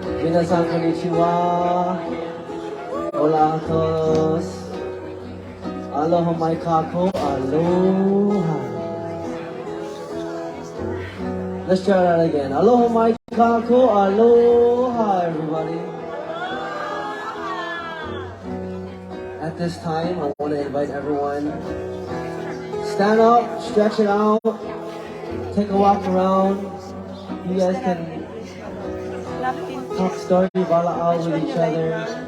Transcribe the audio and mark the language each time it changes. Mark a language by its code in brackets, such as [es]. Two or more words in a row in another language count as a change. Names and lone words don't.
[ja] Minasan konnichiwa. [es] Hola a todos. [haw] Aloha mai kako. Aloha. [en] Let's try that again. [haw] Aloha mai kako. Aloha, [en] everybody. At this time, I want to invite everyone. Stand up, stretch it out, take a walk around. You guys can talk story bala'au with each other.